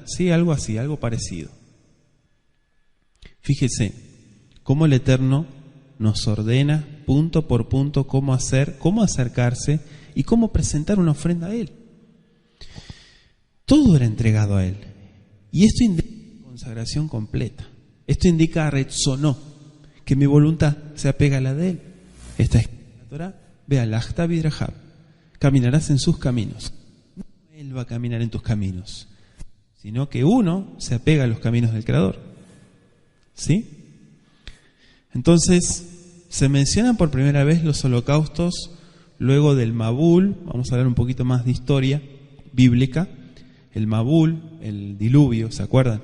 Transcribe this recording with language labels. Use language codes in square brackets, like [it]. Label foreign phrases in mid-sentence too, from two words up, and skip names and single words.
[es] Sí, algo así, algo parecido. Fíjese cómo el Eterno nos ordena punto por punto cómo hacer, cómo acercarse y cómo presentar una ofrenda a Él. Todo era entregado a Él. Y esto indica consagración completa. Esto indica retzonó, que mi voluntad se apega a la de Él. Está escrito en la Torá, [he] וְהָלַכְתָּ בִּדְרָכָיו, [es] caminarás en sus caminos. No Él va a caminar en tus caminos, sino que uno se apega a los caminos del Creador. ¿Sí? Entonces, se mencionan por primera vez los holocaustos luego del Mabul. Vamos a hablar un poquito más de historia bíblica. El Mabul, el diluvio, ¿se acuerdan?